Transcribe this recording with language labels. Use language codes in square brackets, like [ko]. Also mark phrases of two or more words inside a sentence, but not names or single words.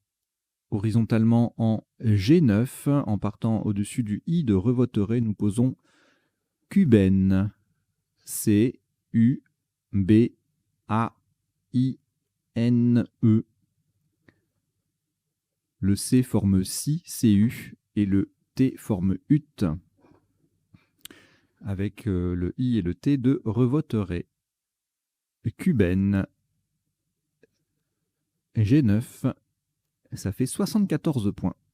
[fr] Horizontalement en G9, en partant au-dessus du I de Revoteré, nous posons cubaine. C-U-B-A-I-N-E. Le C forme si, CU, et le T forme ut, avec le I et le T de Revoteré. Cubaine. G9, ça fait 74 points.